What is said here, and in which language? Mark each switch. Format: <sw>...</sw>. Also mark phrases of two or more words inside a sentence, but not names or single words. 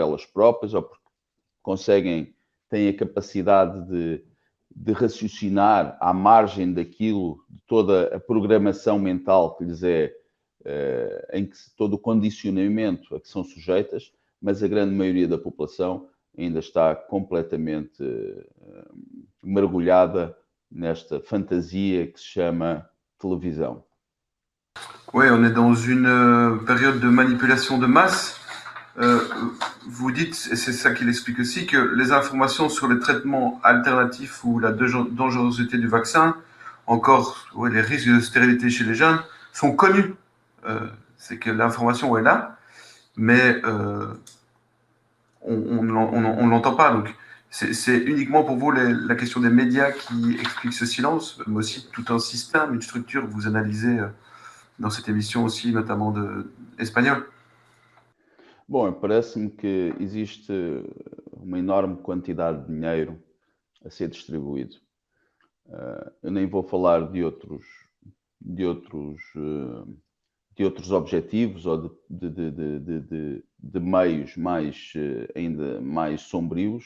<pt>elas próprias, ou porque têm a capacidade de raciocinar à margem daquilo, de toda a programação mental que lhes em que todo o condicionamento a que são sujeitas, mas a grande maioria da população ainda está completamente mergulhada nesta fantasia que se chama televisão.</pt> <fr>Oui, on est dans une période de manipulation de masse. Vous dites, et c'est ça qu'il explique aussi, que les informations sur les traitements alternatifs ou la dangerosité du vaccin, encore les risques de stérilité chez les jeunes, sont connus. C'est que l'information est là, mais on ne l'entend pas. Donc, c'est uniquement pour vous la question des médias qui explique ce silence, mais aussi tout un système, une structure que vous analysez dans cette émission aussi, notamment espagnole.</fr> <pt>Bom, parece-me que existe uma enorme quantidade de dinheiro a ser distribuído. Eu nem vou falar de outros objetivos ou de meios ainda mais sombrios.</pt>